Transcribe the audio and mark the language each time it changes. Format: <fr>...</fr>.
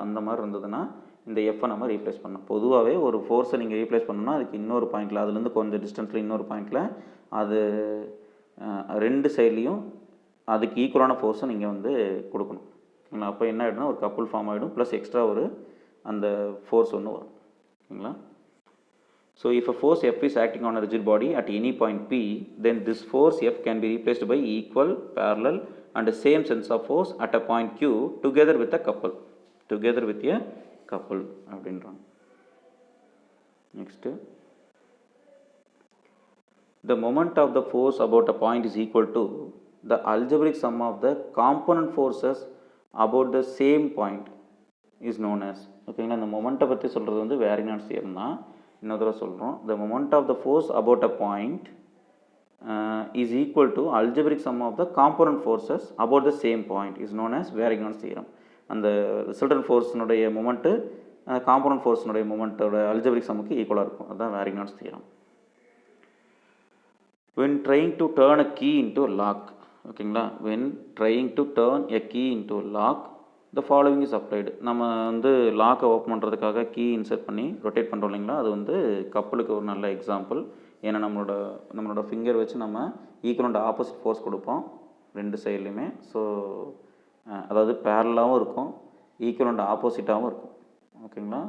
<ta>அந்த மாதிரி இருந்ததுன்னா இந்த எஃப்பை நம்ம ரீப்ளேஸ் பண்ணணும். பொதுவாகவே ஒரு ஃபோர்ஸை நீங்கள் ரீப்ளேஸ் பண்ணணும்னா அதுக்கு இன்னொரு பாயிண்டில், அதுலேருந்து கொஞ்சம் டிஸ்டன்ஸில் இன்னொரு பாயிண்டில் அது ரெண்டு சைட்லேயும் அதுக்கு ஈக்குவலான ஃபோர்ஸை நீங்கள் வந்து கொடுக்கணும். ஓகேங்களா? அப்போ என்ன ஆகிடும்னா ஒரு கப்புள் ஃபார்ம் ஆகிடும், ப்ளஸ் எக்ஸ்ட்ரா ஒரு அந்த ஃபோர்ஸ் ஒன்று வரும். ஓகேங்களா?</ta> <en>So if a force F is acting on a rigid body at any point P, then this force F can be replaced by equal, parallel and the same sense of force at a point Q together with a couple. Together with a couple. Next. The moment of the force about a point is equal to the algebraic sum of the component forces about the same point is known as.</en> <ta>ஓகேங்களா? இந்த மொமெண்ட்டை பற்றி சொல்கிறது வந்து வேரினான்ஸ் theorem தான். இன்னொரு தடவை சொல்கிறோம்.</ta> <en>The moment of the force about a point is equal to algebraic sum of the component forces about the same point is known as Varignon's theorem.</en> <ta>அந்த ரிசல்டன்ட் ஃபோர்ஸினுடைய மொமெண்ட்டு காம்பனன்ட் ஃபோர்ஸினுடைய மொமெண்ட்டோட அல்ஜெப்ரிக் சம்முக்கு ஈக்குவலாக இருக்கும். அதுதான் வேரிக்னான்ஸ் theorem.</ta> <en>when trying to turn a key into a lock, ஓகேங்களா? when trying to turn a key into a lock, the following is applied.</en> <ta>நம்ம வந்து லாக்கை open பண்ணுறதுக்காக key insert பண்ணி ரொட்டேட் பண்ணுறோம் இல்லைங்களா? அது வந்து கப்பலுக்கு ஒரு நல்ல எக்ஸாம்பிள். ஏன்னா நம்மளோட ஃபிங்கர் வச்சு நம்ம ஈக்குவல் அண்ட் ஆப்போசிட் ஃபோர்ஸ் கொடுப்போம் ரெண்டு சைட்லையுமே. ஸோ அதாவது பேரலாகவும் இருக்கும், ஈக்குவல் அண்ட் ஆப்போசிட்டாகவும் இருக்கும். ஓகேங்களா?</ta>